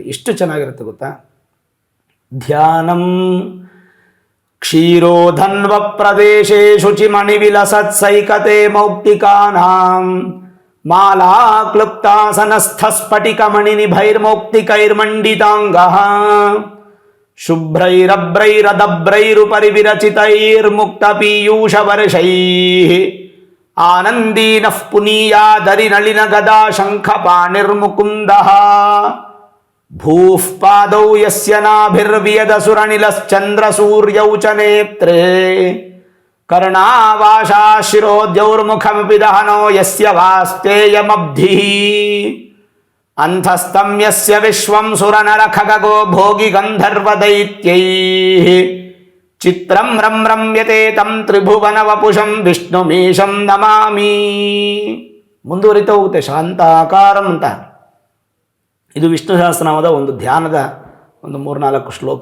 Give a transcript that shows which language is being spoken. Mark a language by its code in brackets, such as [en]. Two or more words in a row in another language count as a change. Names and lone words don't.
[kn] ಎಷ್ಟು ಚೆನ್ನಾಗಿರುತ್ತೆ ಗೊತ್ತಾ. [sa] ಧ್ಯಾನಂ ಕ್ಷೀರೋಧನ್ವ ಪ್ರದೇಶೇ ಶುಚಿಮಣಿ ವಿಲಸತ್ಸೈಕತೆ ಮೌಕ್ತಿಕಾನಾಂ ಮಾಲಾ ಕ್ಲುಪ್ತಾಸನಸ್ಥ ಸ್ಫಟಿಕಮಣಿ ನಿಭೈರ್ಮೌಕ್ತಿಕೈರ್ಮಂಡಿತಾಂಗಃ ಶುಭ್ರೈರಭ್ರೈರದಭ್ರೈರುಪರಿ ವಿರಚಿತೈರ್ಮುಕ್ತ ಪೀಯೂಷ ವರ್ಷೈಃ ಆನಂದೀನಃ ಪುನೀಯಾದರಿ ನಳಿನ ಗದಾ ಶಂಖ ಪಾಣಿರ್ಮುಕುಂದಃ ಭೂಃ ಪಾದೌ ಯಸ್ಯ ನಾಭಿರ್ವಿಯದ ಸುರನಿಲಶ್ಚಂದ್ರ ಸೂರ್ಯೌ ಚ ನೇತ್ರೇ ಕರ್ಣಾವಾಶಾ ಶಿರೋದ್ಯೌರ್ಮುಖಮಪಿ ದಹನೋ ಯಸ್ಯ ವಾಸ್ತೇಯಮಬ್ಧಿಃ ಅಂಥಸ್ತಂ ಯಸ್ಯ ವಿಶ್ವಂ ಸುರನರ ಖಗಗೋ ಭೋಗಿ ಗಂಧರ್ವ ದೈತ್ಯೈಃ ಚಿತ್ರಂ ರಂ ರಮ್ಯತೆ ತಂ ತ್ರಿಭುವನ ವಪುಷಂ ವಿಷ್ಣುಮೀಶಂ ನಮಾಮಿ. [kn] ಮುಂದುವರಿತಾ ಹೋಗುತ್ತೆ ಶಾಂತಾಕಾರಂ ಅಂತ. ಇದು ವಿಷ್ಣು ಸಹಸ್ರನಾಮದ ಒಂದು ಧ್ಯಾನದ ಒಂದು 3-4 ಶ್ಲೋಕ.